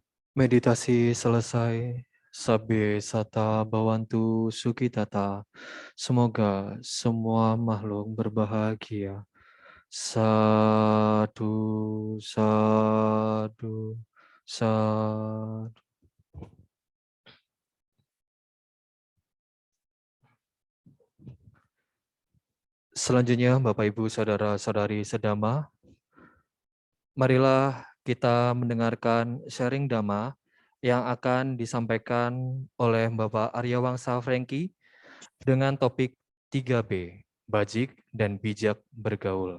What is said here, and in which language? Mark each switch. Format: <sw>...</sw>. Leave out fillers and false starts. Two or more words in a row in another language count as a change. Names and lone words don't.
<id>Meditasi selesai.</id> <pi>Sabbe sata bawantu sukitata.</pi> <id>Semoga semua makhluk berbahagia.</id> <pi>Sadu, sadu, sadu.</pi> <id>Selanjutnya, Bapak, Ibu, Saudara-saudari sedama, marilah kita mendengarkan sharing Dhamma yang akan disampaikan oleh Bapak Arya Wangsa Franky dengan topik 3B, Bajik dan Bijak Bergaul.</id>